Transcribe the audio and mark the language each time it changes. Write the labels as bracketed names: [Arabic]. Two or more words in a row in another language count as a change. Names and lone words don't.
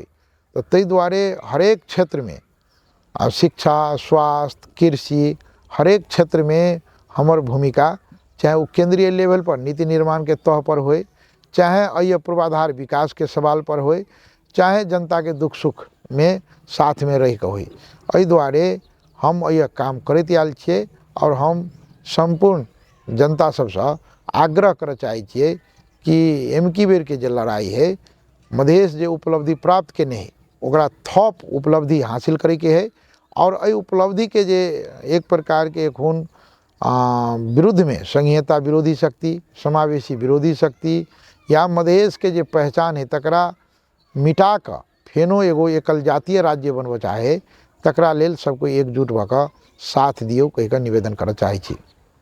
[Maithili] तो तै द्वारे हरेक क्षेत्र में शिक्षा, स्वास्थ्य, कृषि हरेक क्षेत्र में हमर भूमिका, चाहे वो केंद्रीय लेवल पर नीति निर्माण के तह पर होए, चाहे अय पूर्वाधार विकास के सवाल पर होए, चाहे जनता के दुख सुख में साथ में रह के होए। एहि द्वारे हम यह काम करैत आयल छियै और हम संपूर्ण जनता सबसँ आग्रह करऽ चाहै छियै कि एमकी बेर के जे लड़ाई है मधेश जे उपलब्धि प्राप्त केने है ओकरा थप उपलब्धि हासिल करैके है और एहि उपलब्धि के जे एक प्रकार के एखन विरुद्ध में संघीयता विरोधी शक्ति, समावेशी विरोधी शक्ति या मधेश के जे पहचान है तकरा मिटा कऽ फेनो एगो एकल जातीय राज्य बनबऽ चाहे तकरा लेल सब कोई एकजुट भऽ कऽ साथ दियौ कहि कऽ निवेदन करऽ चाहै छी।